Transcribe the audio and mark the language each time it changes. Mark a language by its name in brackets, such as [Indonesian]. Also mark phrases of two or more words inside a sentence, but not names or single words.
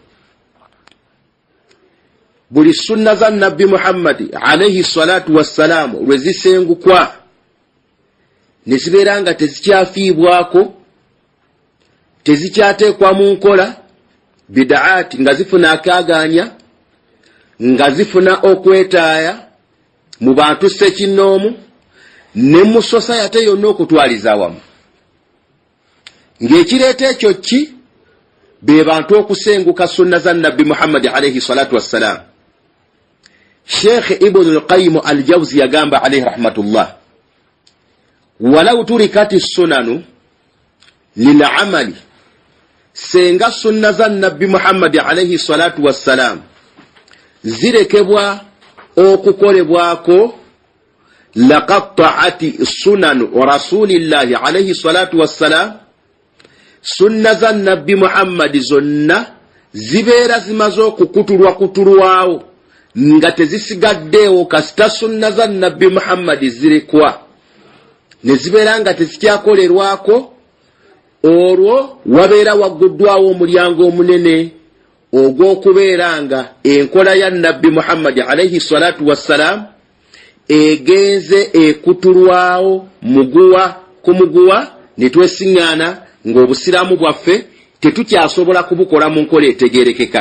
[Ganda] Buli sunna za Nabbi Muhammad [Arabic] عليه الصلاة والسلام [Ganda] lwe zisengukwa ne zibeera nga tezikyafiibwako, tezikyateekwa mu nkola, bid'at nga zifuna akaaganya, nga zifuna okwetaaya mu bantu ssekinnoomu ne mu society yonna okutwaliza awamu. Ng'ekireeta ekyo ki? Be bantu okusenguka sunna za Nabbi Muhammad [Arabic] عليه الصلاة والسلام. [Ganda] Sheikh Ibn al-Qayyim al-Jawzi yagamba [Arabic] عليه رحمة الله, ولو تركت السنن للعمل, [Ganda] senga sunna za Nabbi Muhammad [Arabic] عليه الصلاة والسلام [Ganda] zirekebwa okukolebwako, [Arabic] لتقطعت سنن رسول الله عليه الصلاة والسلام, [Ganda] sunna za Nabbi Muhammad zonna zibeera zimaze okukutulwawo nga tezisigaddeewo kasita sunna za Nabbi Muhammad zirekwa ne zibeera nga tezikyakolerwako. Olwo wabeera wagguddwawo omulyango omunene ogw'okubeera nga enkola ya Nabbi Muhammad [Arabic] عليه الصلاة والسلام [Ganda] egenze ekutulwawo muguwa ku muguwa, ne twesiŋŋaana ng'obusiraamu bwaffe tetukyasobola kubukola mu nkola etegerekeka.